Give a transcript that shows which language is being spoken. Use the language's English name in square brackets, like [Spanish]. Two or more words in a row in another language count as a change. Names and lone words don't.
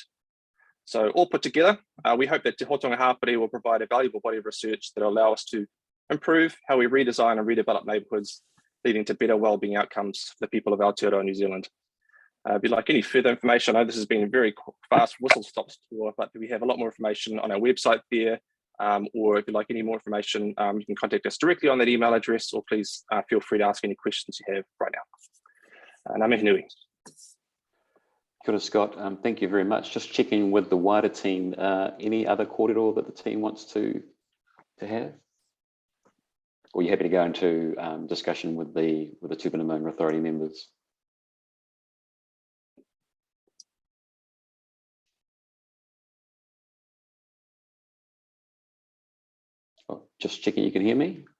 [English] So all put together, we hope that Te Hotonga Hapere will provide a valuable body of research that will allow us to improve how we redesign and redevelop neighbourhoods, leading to better wellbeing outcomes for the people of Aotearoa, New Zealand. If you'd like any further information, I know this has been a very fast whistle-stop tour, but we have a lot more information on our website there, or if you'd like any more information, you can contact us directly on that email address, or please feel free to ask any questions you have right now. [Māori] Ngā mihi nui. Kia ora, [English] Scott. Thank you very much. Just checking with the wider team, any other kōrero that the team wants to have? Or are you happy to go into discussion with the Tūpuna Maunga Authority members? Oh, just checking you can hear me.